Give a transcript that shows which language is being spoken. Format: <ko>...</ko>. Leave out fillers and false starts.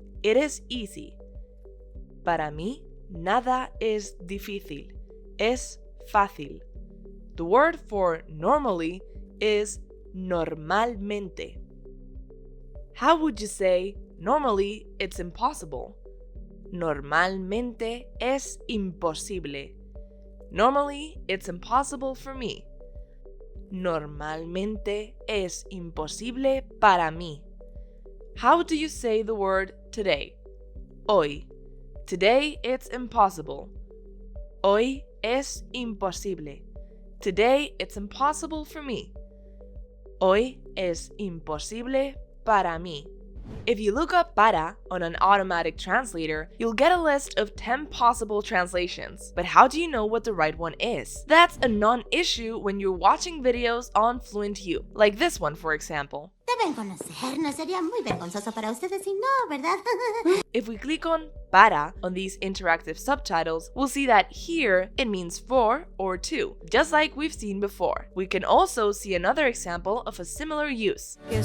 <en>It is easy.</en> <es>Para mí, nada es difícil. Es fácil.</es> <en>The word for normally is normalmente. How would you say normally it's impossible?</en> <es>Normalmente es imposible.</es> <en>Normally it's impossible for me.</en> <es>Normalmente es imposible para mí.</es> <en>How do you say the word today? Hoy. Today it's impossible.</en> <es>Hoy es imposible.</es> <en>Today it's impossible for me.</en> <es>Hoy es imposible para mí.</es> <en>If you look up para on an automatic translator, you'll get a list of 10 possible translations. But how do you know what the right one is? That's a non-issue when you're watching videos on FluentU, like this one for example.</en> <es>Deben conocer, no sería muy vergonzoso para ustedes si no, ¿verdad?</es> <en>If we click on para on these interactive subtitles, we'll see that here it means for or to, just like we've seen before. We can also see another example of a similar use.</en>